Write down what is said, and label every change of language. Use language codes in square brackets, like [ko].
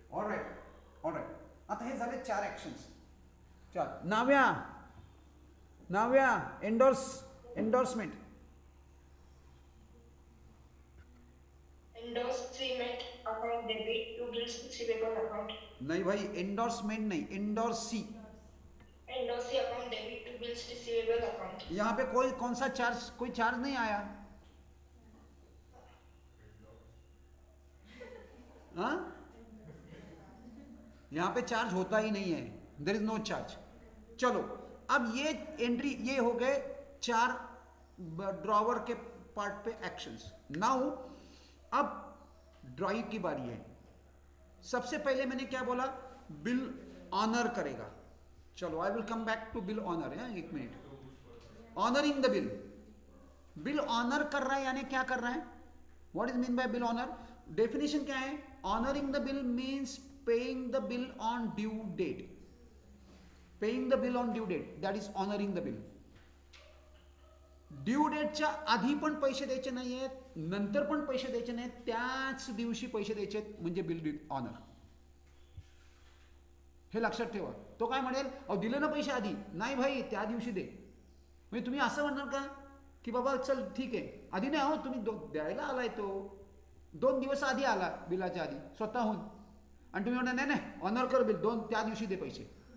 [mr] All right. आता हे झाले 4 actions. Navya endorsement. [en] Endorsement account debit to bills receivable account. [hi] नहीं भाई, एंडोर्समेंट नहीं, endorsee. [en] Endorse account debit to bills receivable account. [hi] यहाँ पे कोई चार्ज नहीं आया. हाँ, यहाँ पे चार्ज होता ही नहीं है. [en] There is no charge. [hi] चलो अब ये एंट्री, ये हो गए 4 ड्रॉवर के पार्ट पे एक्शंस. नाउ अब ड्रॉइंग की बारी है. सबसे पहले मैंने क्या बोला? बिल ऑनर करेगा. चलो [en] I will come back to bill honour. [hi] है 1 minute. [en] Honouring the bill. [hi] Bill honour कर रहा है यानी क्या कर रहा है? [en] What is mean by bill honour? [hi] Definition क्या है? [en] Honouring the bill means paying the bill on due date. Paying the bill on due date, that is honouring the bill. [mr] Due डेटच्या आधी पण पैसे द्यायचे नाही आहेत, नंतर पण पैसे द्यायचे नाहीत, त्याच दिवशी पैसे द्यायचे आहेत, म्हणजे बिल ऑनर. हे लक्षात ठेवा. तो काय म्हणेल, अहो दिले ना पैसे आधी? नाही भाई, त्या दिवशी दे. म्हणजे तुम्ही असं म्हणणार का की बाबा चल ठीक आहे आधी नाही, अहो तुम्ही द्यायला आलाय तो 2 दिवस आधी आला, बिलाच्या आधी स्वतःहून, आणि तुम्ही म्हणणार नाही नाही ऑनर कर बिल, त्या दिवशी दे पैसे.